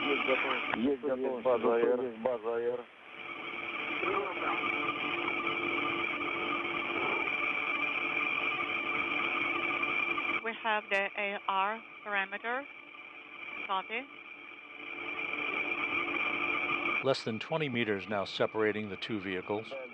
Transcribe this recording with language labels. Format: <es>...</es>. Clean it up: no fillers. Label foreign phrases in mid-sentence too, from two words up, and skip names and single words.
<ru>Есть готов база Аэр. Есть база Аэр.</ru> <en>We have the AR parameter. Copy. Less than 20 meters now separating the two vehicles.</en>